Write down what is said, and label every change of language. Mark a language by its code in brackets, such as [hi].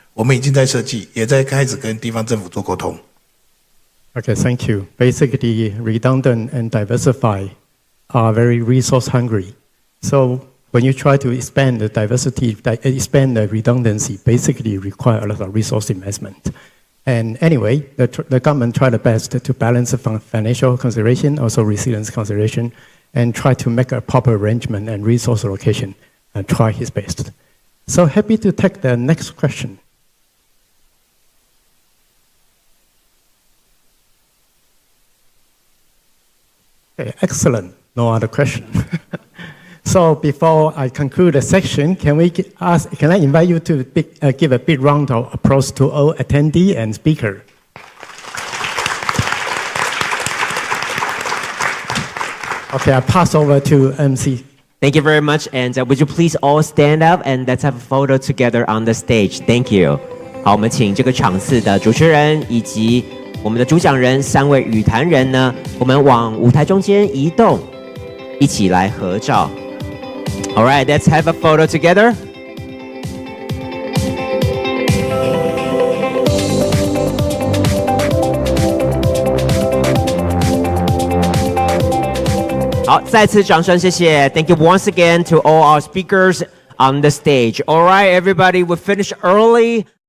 [zh] 我们已经在设计，也在开始跟地方政府做沟通。 [en] Okay, thank you. Basically, redundant and diversify are very resource hungry. So when you try to expand the diversity, expand the redundancy, basically require a lot of resource investment. And anyway, the government tried the best to balance the financial consideration, also resilience consideration, and try to make a proper arrangement and resource allocation, and try his best. So happy to take the next question. Okay, excellent. No other question. So before I conclude the section, can I invite you to give a big round of applause to all attendees and speaker. Okay, I pass over to MC. Thank you very much, and would you please all stand up and let's have a photo together on the stage. Thank you. [zh] 好，我们请这个场次的主持人以及我们的主讲人3位语坛人呢，我们往舞台中间移动，一起来合照。 [en] All right, let's have a photo together. [zh] 好，再次掌声，谢谢。 [en] Thank you once again to all our speakers on the stage. All right, everybody, we finished early.